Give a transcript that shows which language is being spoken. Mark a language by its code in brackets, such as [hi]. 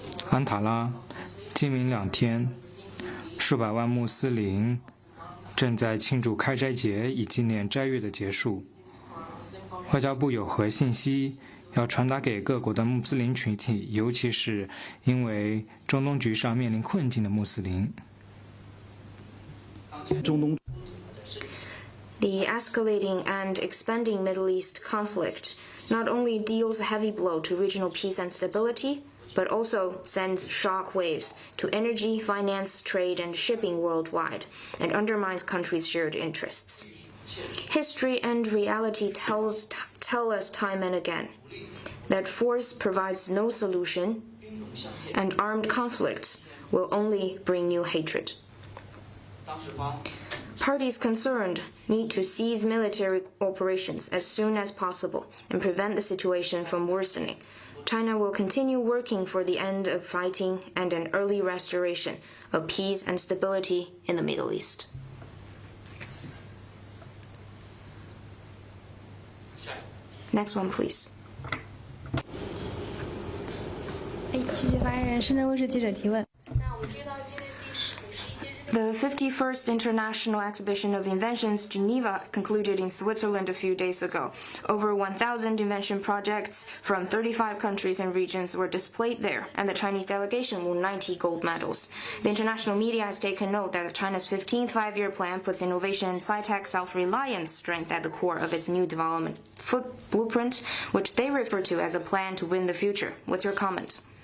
[zh] 安塔拉，今明2天，数百万穆斯林正在庆祝开斋节，以纪念斋月的结束。外交部有何信息要传达给各国的穆斯林群体，尤其是因为中东局势面临困境的穆斯林？ [en] The escalating and expanding Middle East conflict not only deals a heavy blow to regional peace and stability, but also sends shock waves to energy, finance, trade, and shipping worldwide, and undermines countries' shared interests. History and reality tell us time and again that force provides no solution, and armed conflicts will only bring new hatred. Parties concerned need to cease military operations as soon as possible and prevent the situation from worsening. China will continue working for the end of fighting and an early restoration of peace and stability in the Middle East. Next one, please. [zh] 谢谢发言人，深圳卫视记者提问。 [en] The 51st International Exhibition of Inventions Geneva concluded in Switzerland a few days ago. Over 1,000 invention projects from 35 countries and regions were displayed there, and the Chinese delegation won 90 gold medals. The international media has taken note that China's 15th five-year plan puts innovation and sci-tech self-reliance strength at the core of its new development blueprint, which they refer to as a plan to win the future. What's your comment?